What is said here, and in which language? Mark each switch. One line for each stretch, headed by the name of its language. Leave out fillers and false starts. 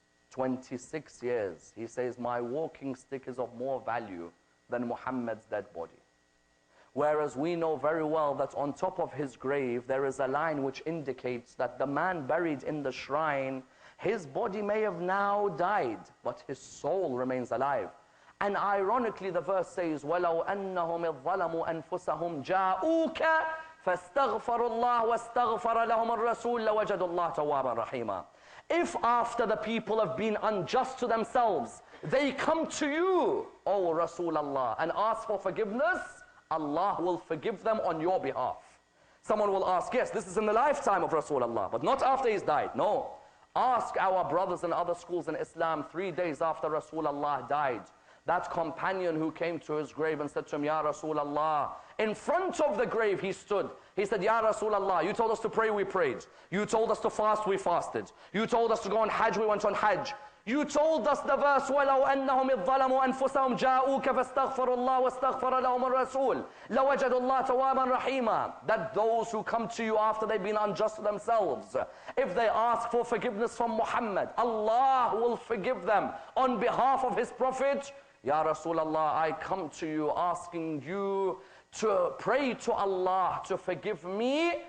English: 26 years. He says, my walking stick is of more value than Muhammad's dead body. Whereas we know very well that on top of his grave, there is a line which indicates that the man buried in the shrine, His body may have now died, but his soul remains alive. And ironically, the verse says,
Arabic: وَلَوْ أَنَّهُمْ الظَّلَمُوا أَنفُسَهُمْ جَاءُوكَ فَاسْتَغْفَرُوا اللَّهَ وَاسْتَغْفَرَ لَهُمُ الرَّسُولُ لَوَجَدُوا اللَّهَ تَوَّابًا رَحِيمًا.
English: If after the people have been unjust to themselves, they come to you, O Rasulullah, and ask for forgiveness, Allah will forgive them on your behalf. Someone will ask, yes, this is in the lifetime of Rasulullah, but not after he's died. No. Ask our brothers in other schools in Islam 3 days after Rasulullah died. That companion who came to his grave and said to him, Ya Rasulullah, in front of the grave he stood. He said, Ya Rasulullah, you told us to pray, we prayed. You told us to fast, we fasted. You told us to go on Hajj, we went on Hajj. You told us the verse,
Arabic: وَلَوْ أَنَّهُمْ اِظَّلَمُوا أَنفُسَهُمْ جَاءُوكَ فَاسْتَغْفَرُوا اللَّهَ وَاسْتَغْفَرَ لَهُمُ الرَّسُولُ لَوَجَدُوا اللَّهَ تَوَّابًا رَحِيمًا.
English: That those who come to you after they've been unjust to themselves, if they ask for forgiveness from Muhammad, Allah will forgive them on behalf of His Prophet. Ya Rasulullah, I come to you asking you to pray to Allah to forgive me.